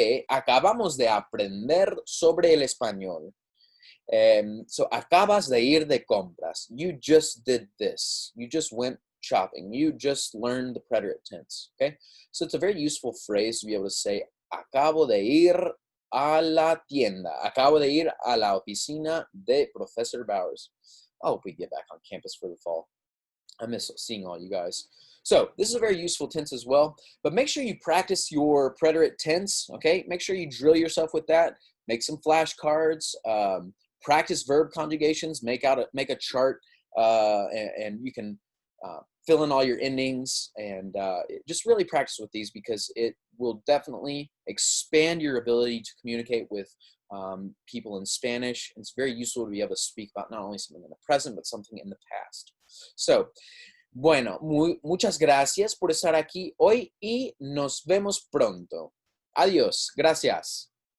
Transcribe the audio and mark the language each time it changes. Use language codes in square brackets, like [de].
[es] Acabamos de aprender sobre el español. So, acabas de ir de compras. [en] You just did this. You just went shopping. You just learned the preterite tense, okay? So, it's a very useful phrase to be able to say, [es] acabo de ir a la tienda. Acabo de ir a la oficina de Professor Bowers. [en] I hope we get back on campus for the fall. I miss seeing all you guys. So this is a very useful tense as well, but make sure you practice your preterite tense, okay? Make sure you drill yourself with that. Make some flashcards, practice verb conjugations, make a chart, and you can fill in all your endings, and just really practice with these, because it will definitely expand your ability to communicate with people in Spanish. It's very useful to be able to speak about not only something in the present, but something in the past. [es] So, bueno, muchas gracias por estar aquí hoy y nos vemos pronto. Adiós. Gracias.